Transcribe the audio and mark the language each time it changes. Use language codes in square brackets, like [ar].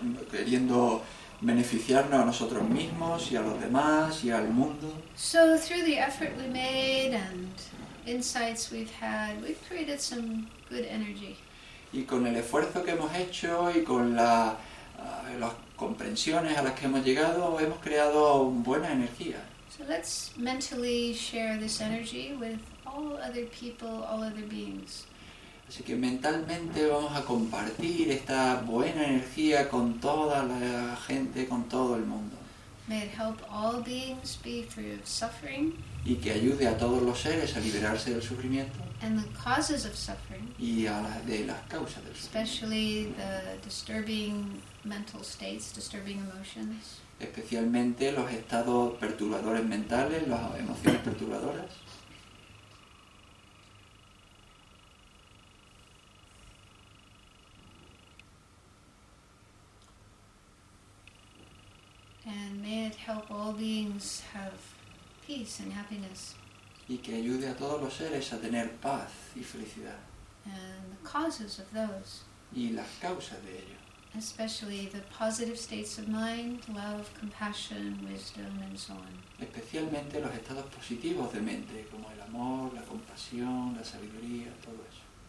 [es] queriendo beneficiarnos a nosotros mismos y a los demás y al mundo. [en] So through the effort we made and insights we've had, we've created some good energy. [es] Y con el esfuerzo que hemos hecho y con las comprensiones a las que hemos llegado, hemos creado buena energía. [en] So let's mentally share this energy with all other people, all other beings. [es] Así que mentalmente vamos a compartir esta buena energía con toda la gente, con todo el mundo. [en] May it help all beings be free of suffering [es] Y que ayude a todos los seres a liberarse del sufrimiento [en] and the causes of suffering, [es] y de las causas del sufrimiento. [en] especially the disturbing mental states, disturbing emotions. [es] Especialmente los estados perturbadores mentales, las emociones perturbadoras. [en] And may it help all beings have peace and happiness. [es] Y que ayude a todos los seres a tener paz y felicidad. [en] And the causes of those, [es] Y las causas de ello. [en] especially the positive states of mind, love, compassion, wisdom, and so on. [es] Especialmente los estados positivos de mente, como el amor, la compasión, la sabiduría, todo eso.